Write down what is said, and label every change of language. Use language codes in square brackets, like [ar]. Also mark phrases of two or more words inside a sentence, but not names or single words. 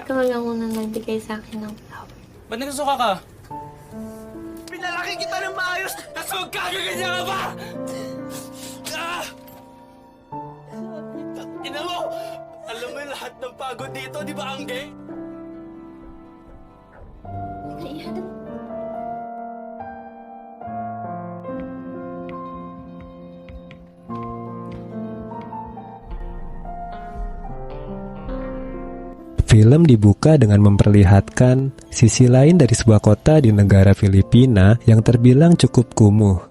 [tl] Ikaw lang unang nagbigay sa akin ng flower. Ba't nagsusuka ka? Pinalaki kita ng maayos! Tapos magkakaganyan ka ba? Ah! Ina mo! Alam mo yung lahat ng pagod dito, di ba, Angge? [id] Film dibuka dengan memperlihatkan sisi lain dari sebuah kota di negara Filipina yang terbilang cukup kumuh.